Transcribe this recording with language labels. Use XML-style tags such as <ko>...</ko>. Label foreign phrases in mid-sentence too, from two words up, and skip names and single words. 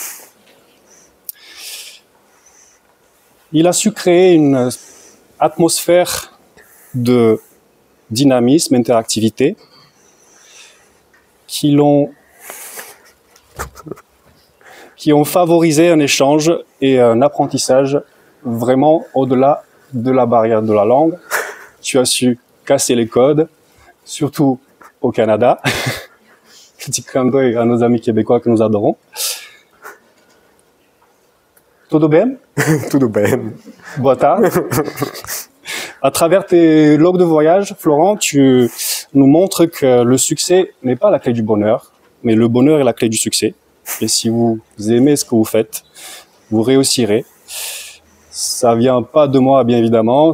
<fr>Il a su créer une atmosphère de dynamisme, interactivité, qui ont favorisé un échange et un apprentissage vraiment au-delà de la barrière de la langue. Tu as su casser les codes, surtout au Canada. Petit clin d'œil à nos amis québécois que nous adorons.</fr> <pt>Tudo bem? Tudo bem. Boa tarde.</pt> <fr>À travers tes logs de voyage, Florent, tu nous montres que le succès n'est pas la clé du bonheur, mais le bonheur est la clé du succès. Et si vous aimez ce que vous faites, vous réussirez. Ça vient pas de moi, bien évidemment.</fr>